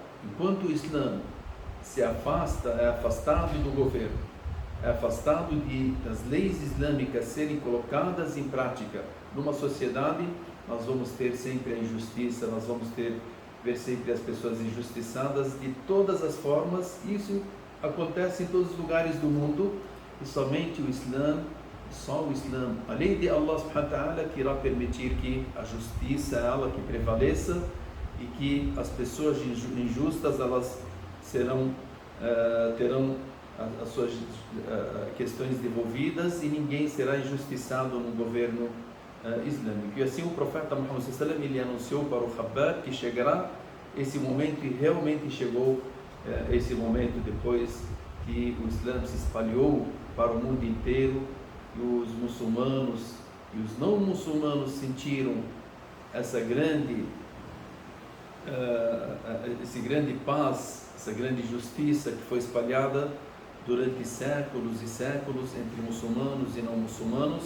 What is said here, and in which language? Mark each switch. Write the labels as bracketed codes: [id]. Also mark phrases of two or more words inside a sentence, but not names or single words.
[pt] Enquanto o Islã se afasta, é afastado do governo, é afastado das leis islâmicas serem colocadas em prática numa sociedade, nós vamos ter sempre a injustiça, nós vamos ver sempre as pessoas injustiçadas de todas as formas. Isso acontece em todos os lugares do mundo, e somente o Islã, só o Islã, a lei de Allah [ar] سبحانه وتعالى, [pt] que irá permitir que a justiça ela que prevaleça e que as pessoas injustas elas terão as suas questões devolvidas e ninguém será injustiçado no governo islâmico. E assim o profeta Muhammad [ar] صلى الله عليه وسلم [pt] ele anunciou para o Khabbab que chegará esse momento, e realmente chegou esse momento depois que o Islã se espalhou para o mundo inteiro e os muçulmanos e os não muçulmanos sentiram essa grande paz, essa grande justiça que foi espalhada durante séculos e séculos entre muçulmanos e não muçulmanos.